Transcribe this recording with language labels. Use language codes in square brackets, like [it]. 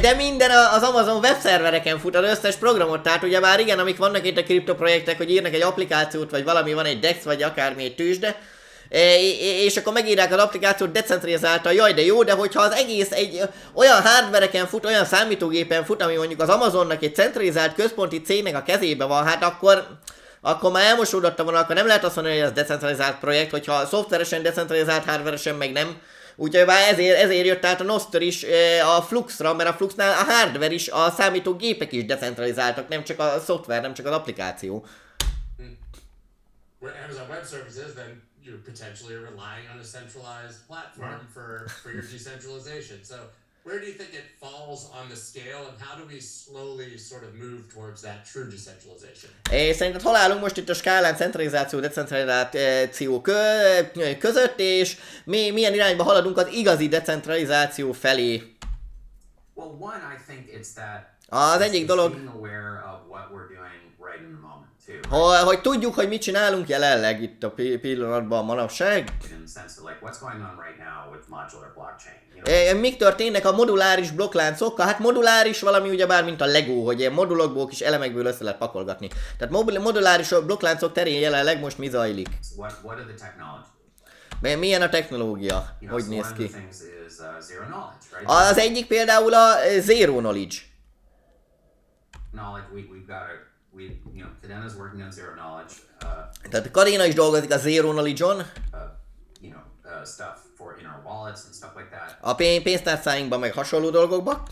[hu] De minden az Amazon webszervereken fut, az összes programot, tehát ugye már igen, amik vannak itt a kriptoprojektek, hogy írnak egy applikációt, vagy valami, van egy DEX, vagy akármi egy tőzsde, és akkor megírják az applikációt decentralizáltan, jaj de jó, de hogyha az egész egy olyan hardvereken fut, olyan számítógépen fut, ami mondjuk az Amazonnak egy centralizált központi cégnek a kezébe van, hát akkor már elmosódottam volna, akkor nem lehet azt mondani, hogy ez decentralizált projekt, hogyha szoftveresen decentralizált, hardveresen meg nem. Úgyhogy már ezért jött át a Nostr is a Fluxra, mert a Fluxnál a hardware is, a számítógépek is decentralizáltak, nem csak a szoftver, nem csak az applikáció. [en] Where Amazon Web Services, then you're potentially relying on a centralized platform for your decentralization. So where do you think it falls on the scale, and how do we slowly sort of move towards that true decentralization? [hu] Szerinted hol állunk most itt a skálán centralizáció, decentralizáció között, és milyen irányba haladunk az igazi decentralizáció felé? [en] Well, one, I think it's that [hu] Az egyik dolog, [en] being aware of what we're doing right in the moment too. [hu] hogy tudjuk, hogy mit csinálunk jelenleg itt a pillanatban manapság. [en] In the sense of like what's going on right now with modular blockchain. You know? [hu] Mik történnek a moduláris blokkláncokkal? Hát moduláris valami ugyebár, mint a Lego, hogy ilyen modulokból, kis elemekből össze lehet pakolgatni. Tehát moduláris blokkláncok terén jelenleg most mi zajlik? [en] What are the technologies? [hu] Milyen a technologia? [en] You know, [hu] Hogy [en] so [hu] néz [en] one of [hu] ki? [en] the things is zero knowledge, right? [hu] Az egyik például a zero knowledge. [en] Knowledge, we've got Kadena's working on zero knowledge, [hu] Tehát Kadena is dolgozik a zero knowledge-on. [en] Stuff for in our wallets and stuff like that. [hu] A pénztárcáinkban meg hasonló dolgokban.